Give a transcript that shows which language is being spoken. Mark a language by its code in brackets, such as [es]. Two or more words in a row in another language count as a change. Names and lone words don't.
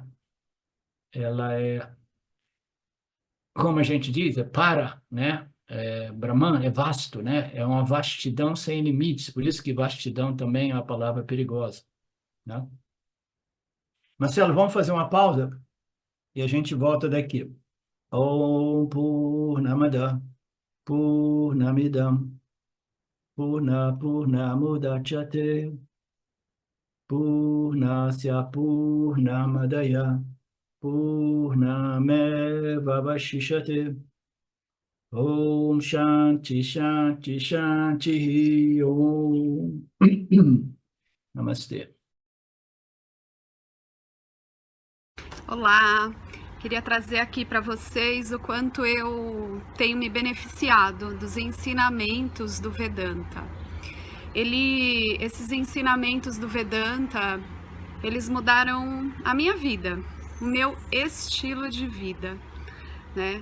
[pt] Ela é, como a gente diz, né? Brahman é vasto, né? É uma vastidão sem limites, por isso que vastidão também é uma palavra perigosa, né? Marcelo, vamos fazer uma pausa e a gente volta daqui. [sa] Om Purnamada Purnamidam Purnamudachyate Purnasya Purnamadaya Purnameva Vashishate Om Shanti Shanti Shanti Om Namastê. [pt] Olá, queria trazer aqui para vocês o quanto eu tenho me beneficiado dos ensinamentos do Vedanta. Esses ensinamentos do Vedanta, eles mudaram a minha vida, o meu estilo de vida, né?